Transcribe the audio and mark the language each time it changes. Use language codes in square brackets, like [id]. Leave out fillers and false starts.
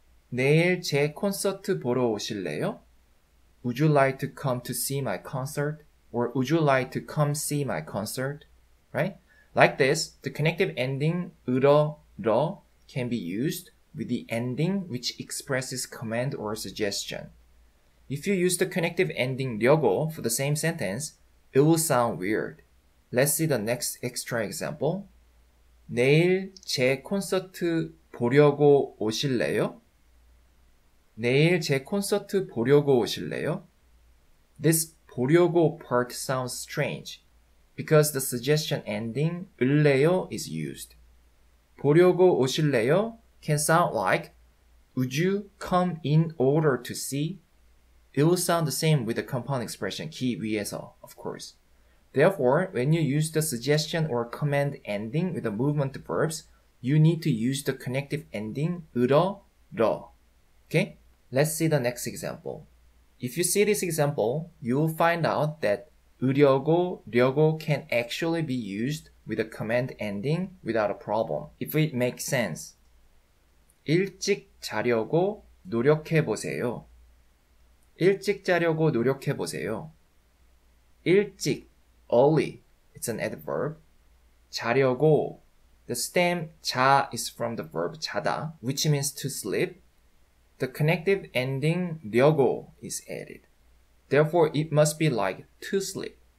[ko] 내일 제 콘서트 보러 오실래요? [en] Would you like to come to see my concert? Or would you like to come see my concert? Right? Like this, the connective ending 으러, 러 can be used with the ending which expresses command or suggestion. If you use the connective ending 려고 for the same sentence, it will sound weird. Let's see the next extra example. [ko] 내일 제 콘서트 보려고 오실래요? 내일 제 콘서트 보려고 오실래요? [en] This 보려고 part sounds strange because the suggestion ending 을래요 is used. [ko] 보려고 오실래요 [en] can sound like, would you come in order to see? It will sound the same with the compound expression 기 위해서, of course. Therefore, when you use the suggestion or command ending with the movement verbs, you need to use the connective ending 으러, 러. Okay? Let's see the next example. If you see this example, you will find out that 으려고, 려고 can actually be used with a command ending without a problem, if it makes sense. [ko] 일찍 자려고 노력해보세요. 일찍 자려고 노력해보세요. [en] 일찍, early, it's an adverb. 자려고, the stem 자 is from the verb 자다, which means to sleep. The connective ending 려고 is added. Therefore, it must be like to sleep.